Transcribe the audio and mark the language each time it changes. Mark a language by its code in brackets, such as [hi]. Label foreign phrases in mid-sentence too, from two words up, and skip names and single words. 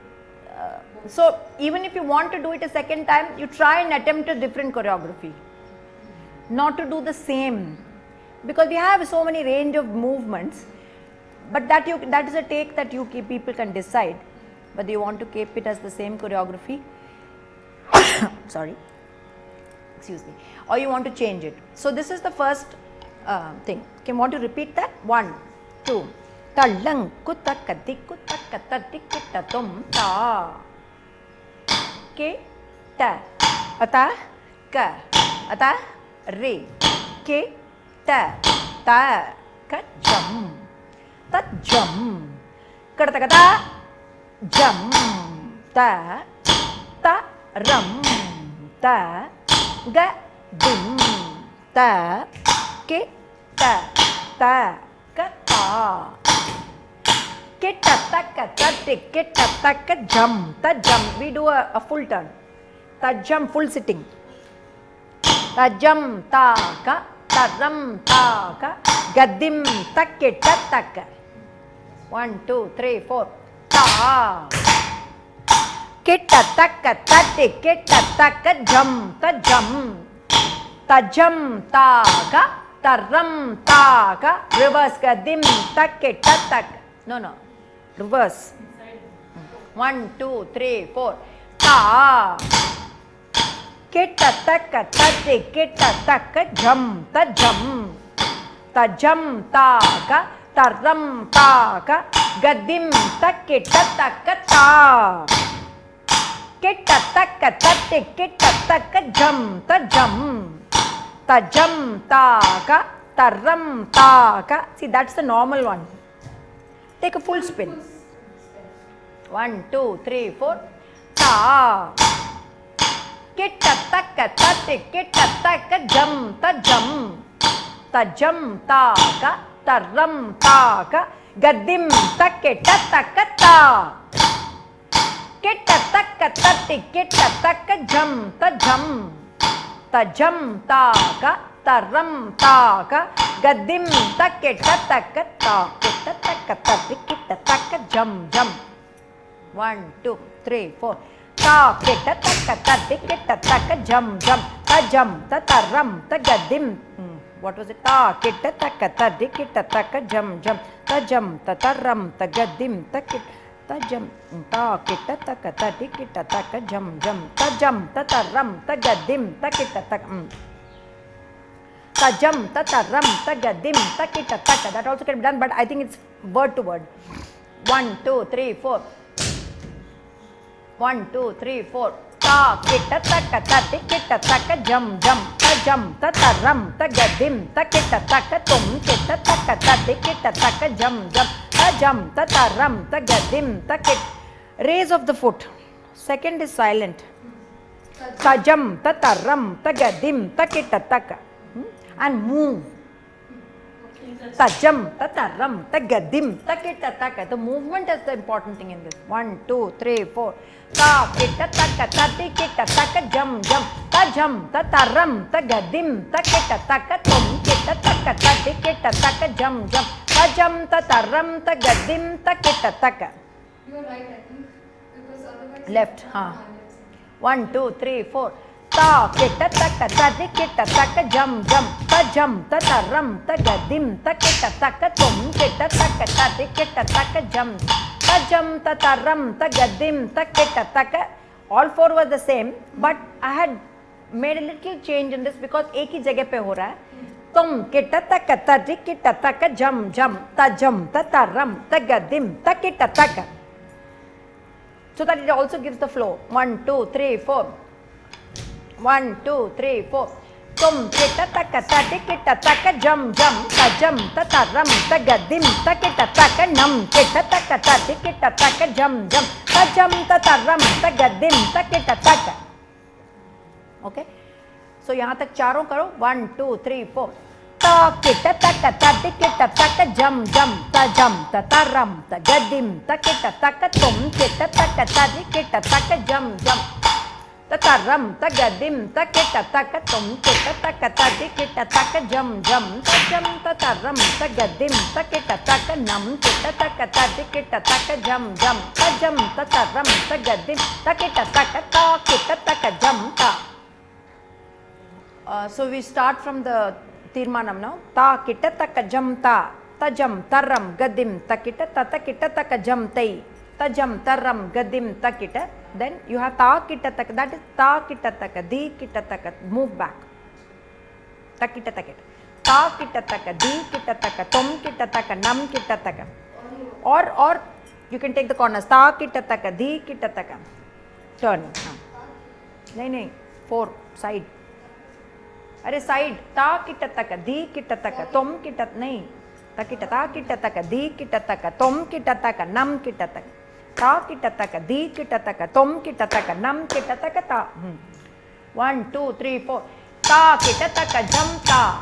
[en] So even if you want to do it a second time, you try and attempt a different choreography, not to do the same, because we have so many range of movements. But that is a take that people can decide whether you want to keep it as the same choreography. Sorry, excuse me, or you want to change it. So this is the first thing. Okay, want to repeat that? 1, 2. Tallang kutaka dikutaka tadikita tum ta. Ke ta ata ka ata re ke ta ta ka jam ta jam karataka ta jam ta ta ram ta ga dim ta ke ta ta ka ta ke ta ta ka ta tik ke ta ta ka jam ta jam. We do a full turn. Ta jam, full sitting. Ta jam ta ka ta ram ta ka ga dim ta ke ta ta ka. 1, 2, 3, 4. Ta Kitta takka tatti kitta takka jam ta jam taka taram taka reverse ka dim takke tak. No, reverse. 1, 2, 3, 4. Ta kitta takka tatti kitta takka jam ta jam taka taram taka gadim takke takka ta. Kitta takka tatti kitta takka jam ta jam taka taram taka. See, that's the normal one. Take a full spin. 1, 2, 3, 4. Ta kitta takka tatti kitta takka jam ta jam taka taram taka gadim takke takka ta. Kitta takka tatti kitta takka jam ta jam taka taram taka gadim takke takka ta. Kitta takka tatti kitta takka jam. 1, 2, 3, 4. Ta kitta takka tatti kitta takka jam ta taram ta gadim. What was it? Ta kitta takka tatti kitta takka jam ta taram ta gadim ta kitta ta jam ta kitta takka tatti kitta takka jam ta taram ta gadim ta kitta takka ta jam ta taram ta gadim ta kitta takka. That also can be done, but I think it's word to word. 1, 2, 3, 4. 1, 2, 3, 4. ta kitta taka tati kitta taka jam jam ta jam ta taram ta gadim ta kitta taka tum kitta taka tati kitta taka jam jam ta jam ta taram ta gadim ta kit. Raise of the foot. Second is silent. Ta jam ta taram ta gadim ta kitta taka. And move. Tajam, tataram, tagadim, takita taka. The movement is the important thing in this. 1, 2, 3, 4. Ta, kita, taka, tati, kita, taka, jam, jam. Tajam, tataram, tagadim, takita, taka, tum, kita, taka, tati, kita, taka, jam, jam. Tajam, tataram, tagadim, takita, taka. You are right, I think, because otherwise. Left, 1, 2, 3, 4. Ta kitta taka tati kitta taka jam jam ta jam ta taram ta gadim ta kitta taka tum kitta taka tati kitta taka jam ta jam ta taram ta gadim ta kitta taka. All four were the same, but I had made a little change in this because [hi] एक ही जगह पे हो रहा है. तुम किट्टा taka tati kitta taka jam jam ta taram ta gadim ta kitta taka. [en] So that it also gives the flow. 1, 2, 3, 4. 1, 2, 3, 4. Tum kitta taka tati kitta taka jam jam ta taram ta gadim ta kitta taka nam kitta taka tati kitta taka jam jam ta taram ta gadim ta kitta taka. Okay. So [hi] यहाँ तक चारों करो. [en] 1, 2, 3, 4. Ta kitta taka tati kitta taka jam jam ta taram ta gadim ta kitta taka tum kitta taka tati kitta taka jam jam. Tataram, tagadim, takita, takatum, kita, takatati, kita, taka, jam, jam, tajam, tataram, tagadim, takita, takanam, kita, takatati, kita, taka, jam, jam, tajam, tataram, tagadim, takita, takata, kita, taka, jam, ta. So we start from the Tirmanam now. Ta, kita, taka, jam, ta, tajam, taram, gadim, takita, tatakita, taka, jam, tai. Tajam, taram, gadim, takita. Then you have ta kita taka, that is ta kita taka, di kita taka, move back. Takita takita. Ta kita taka, di kita taka, tum kita taka, nam kita taka. Or you can take the corners. Ta kita taka, di kita taka. Turn. Nahi, 4 side. Arey side. Ta kita taka, di kita taka, tum kita nahi. Ta kita taka, di kita taka, tum kita taka, nam kita taka. Ta kita taka, di kita taka, tum kita taka, nam kita taka, ta. 1, 2, 3, 4. Ta kita taka, jam ta.